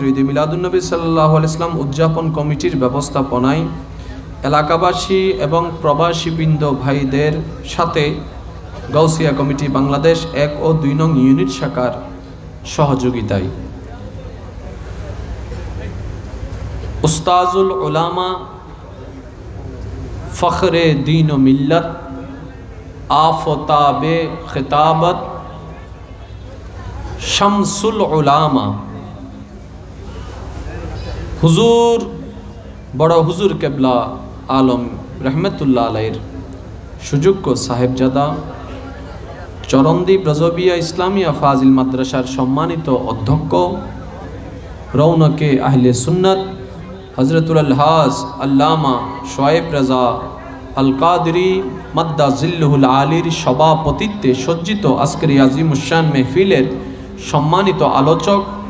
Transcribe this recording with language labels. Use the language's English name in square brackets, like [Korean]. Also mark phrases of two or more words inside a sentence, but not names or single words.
[Bangla] ঈদে মিলাদুন্নবী [Arabic] صلى الله عليه وسلم [Bangla] উদযাপন কমিটির ব্যবস্থাপনায় এলাকাবাসী এবং প্রবাসী বৃন্দ ভাইদের সাথে গাউসিয়া কমিটি বাংলাদেশ 1 ও 2 নং ইউনিট শাখার সহযোগিতায় উস্তাজুল উলামা ফখরে দীন ও মিল্লত [Urdu] آفتاب خطابت شمس العلامہ حضور بڑا حضور قبلہ عالم [Arabic] رحمت اللہ [Bangla] علیہ সুযোগ্য সাহেবজাদা চরণদ্বীপ রাজবিয়া ইসলামিয়া ফাজিল মাদ্রাসার সম্মানিত অধ্যক্ষ রৌনকে আহলে সুন্নাত হযরতুল আলহাজ আল্লামা শোয়েব রাজা আল কাদরি মাদ্দা জিল্লুহুল আলীর সভাপতিত্বে সজ্জিত আজকের আজিমুশান মেহফিলের সম্মানিত আলোচক